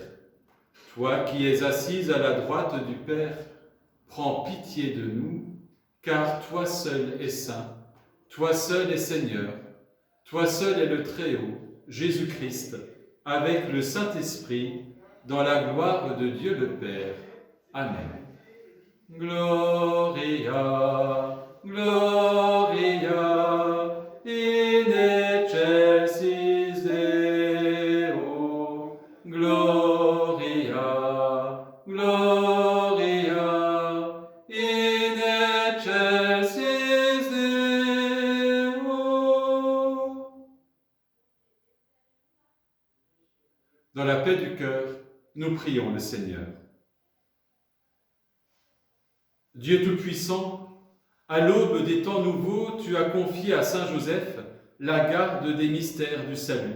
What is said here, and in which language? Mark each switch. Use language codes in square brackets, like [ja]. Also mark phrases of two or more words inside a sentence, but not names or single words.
[fr] Toi qui es assise à la droite du Père, prends pitié de nous, car toi seul es saint, toi seul es Seigneur, toi seul es le Très-Haut, Jésus-Christ, avec le Saint-Esprit, dans la gloire de Dieu le Père. Amen. [la] Gloria, Gloria, in excelsis Deo. Gloria, Gloria, in excelsis Deo. [fr] Dans la paix du cœur, nous prions le Seigneur. Dieu Tout-Puissant, à l'aube des temps nouveaux, tu as confié à Saint Joseph la garde des mystères du salut.